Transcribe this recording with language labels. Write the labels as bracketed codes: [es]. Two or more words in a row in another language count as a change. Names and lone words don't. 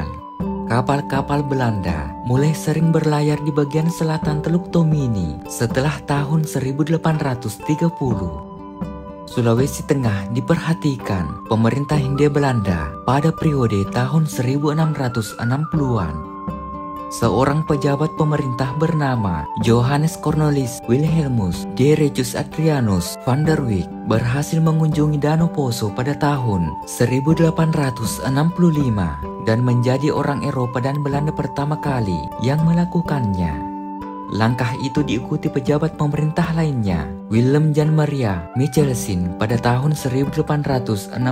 [id] Kapal-kapal Belanda mulai sering berlayar di bagian selatan Teluk Tomini setelah tahun 1830. Sulawesi Tengah diperhatikan pemerintah Hindia Belanda pada periode tahun 1660-an. seorang pejabat pemerintah bernama Johannes Cornelis Wilhelmus de Regius Adrianus van der Wijk berhasil mengunjungi Danau Poso pada tahun 1865 dan menjadi orang Eropa dan Belanda pertama kali yang melakukannya. Langkah itu diikuti pejabat pemerintah lainnya, Willem Jan Maria Michelson pada tahun 1869.